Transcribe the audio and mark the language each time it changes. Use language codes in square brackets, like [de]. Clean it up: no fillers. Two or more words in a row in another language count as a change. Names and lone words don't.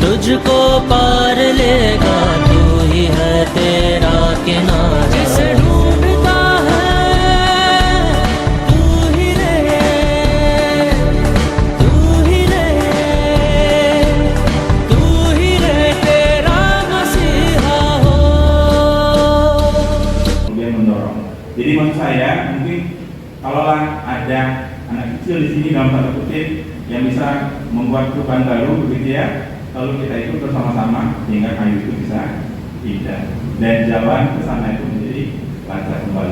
[hi] तुझको पार लेगा, तू ही है तेरा किनारा। जिसे ढूंढता है तू ही रे, तू ही रे तेरा मसीहा हो। [id] Kemudian mendorong. Jadi menurut saya mungkin kalaulah ada anak kecil di sini dalam tanda kutip yang bisa membuat perubahan baru begitu ya, lalu kita itu bersama-sama sehingga kayu itu bisa indah dan jalan ke sana itu menjadi lancar kembali.